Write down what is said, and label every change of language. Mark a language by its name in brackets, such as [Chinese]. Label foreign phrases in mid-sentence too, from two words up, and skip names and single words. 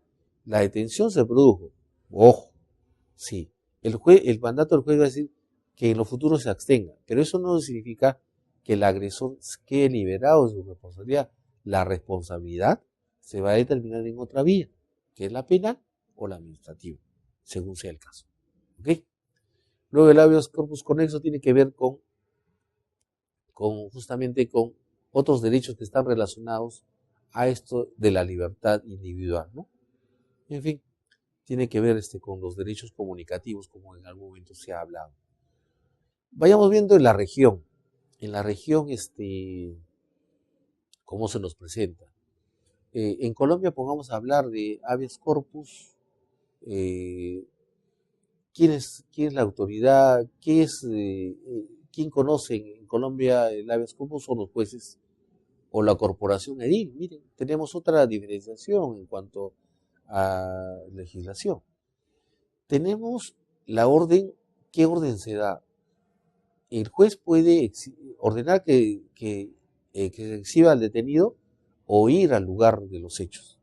[Spanish] La detención se produjo, ojo, sí, el mandato del juez va a decir que en lo futuro se abstenga, pero eso no significa que el agresor quede liberado de su responsabilidad. La responsabilidad se va a determinar en otra vía, que es la penal o la administrativa, según sea el caso. ¿Ok? Luego el [Latin] habeas corpus [Spanish] conexo tiene que ver justamente con otros derechos que están relacionados a esto de la libertad individual, ¿no? En fin, tiene que ver con los derechos comunicativos, como en algún momento se ha hablado. Vayamos viendo en la región, cómo se nos presenta. En Colombia, pongamos a hablar de [Latin] habeas corpus, [Spanish] quién es la autoridad, quién conoce en Colombia el [Latin] habeas corpus, [Spanish] son los jueces o la corporación edil. Miren, tenemos otra diferenciación en cuanto a legislación. Tenemos la orden. ¿Qué orden se da? El juez puede ordenar que se exhiba al detenido o ir al lugar de los hechos.